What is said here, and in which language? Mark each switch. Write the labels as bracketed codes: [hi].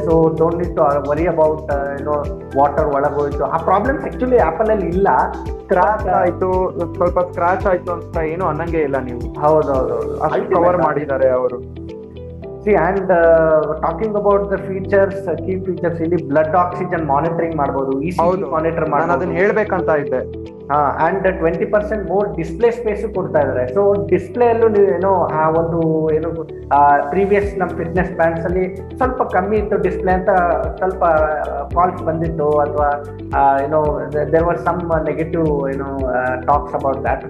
[en] so don't need to worry about water [kn] ಒಳಗೋಯ್ತು ಆ [en] problems actually apple [kn] ಅಲ್ಲಿ ಇಲ್ಲ. Scratch ಆಯ್ತು, ಸ್ವಲ್ಪ ಸ್ಕ್ರಾಚ್ ಆಯ್ತು ಅಂತ ಏನು ಅನ್ನಂಗೆ ಇಲ್ಲ ನೀವು. ಹೌದೌದು, ಅಷ್ಟು ಕವರ್ ಮಾಡಿದ್ದಾರೆ ಅವರು. [en] See, and talking about the features, key features, [kn] ಇಲ್ಲಿ ಬ್ಲಡ್ ಆಕ್ಸಿಜನ್ ಮಾನಿಟರಿಂಗ್ ಮಾಡಬಹುದು, ECG ಮಾನಿಟರ್ ಮಾಡಬಹುದು. ನಾನು ಅದನ್ನ ಹೇಳ್ಬೇಕಂತ ಇದ್ದೆ. ಅಂಡ್ 20% ಮೋರ್ ಡಿಸ್ಪ್ಲೇ ಸ್ಪೇಸ್ ಕೊಡ್ತಾ ಇದ್ದಾರೆ. ಸೊ ಡಿಸ್ಪ್ಲೇ ಅಲ್ಲೂ ನೀವು ಆ ಒಂದು ಪ್ರೀವಿಯಸ್ ನಮ್ಮ ಫಿಟ್ನೆಸ್ ಬ್ಯಾಂಡ್ಸ್ ಅಲ್ಲಿ ಸ್ವಲ್ಪ ಕಮ್ಮಿ ಇತ್ತು ಡಿಸ್ಪ್ಲೇ ಅಂತ ಸ್ವಲ್ಪ ಕಾಲ್ಸ್ ಬಂದಿತ್ತು, ಅಥವಾ [en] There were some negative talks about that.